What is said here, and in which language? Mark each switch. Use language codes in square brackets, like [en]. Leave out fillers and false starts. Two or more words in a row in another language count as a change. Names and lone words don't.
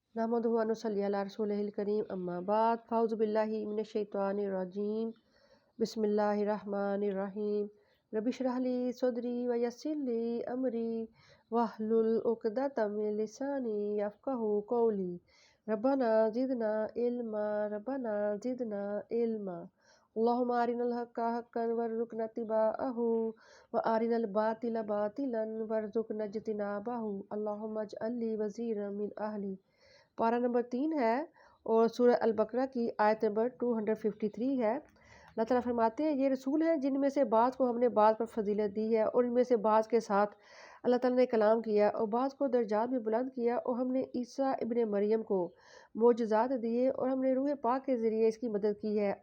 [ar] نحمده ونصلي على رسوله الكريم أما بعد فأعوذ بالله من الشيطان الرجيم بسم الله الرحمن الرحيم رب اشرح لي صدري ويسر لي أمري واحلل عقدة من لساني يفقهوا قولي ربنا زدنا علما اللهم أرنا الحق حقا وارزقنا اتباعه وأرنا الباطل باطلا وارزقنا اجتنابه اللهم اجعل لي وزيرا من أهلي. [ur] پارہ نمبر 3 ہے اور سورہ البقرہ کی آیت نمبر 253 ہے. اللہ تعالیٰ فرماتے ہیں یہ رسول ہیں جن میں سے بعض کو ہم نے بعض پر فضیلت دی ہے اور ان میں سے بعض کے ساتھ اللہ تعالیٰ نے کلام کیا اور بعض کو درجات میں بلند کیا اور ہم نے عیسیٰ ابن مریم کو معجزات دیے اور ہم نے روح پاک کے ذریعے اس کی مدد کی ہے.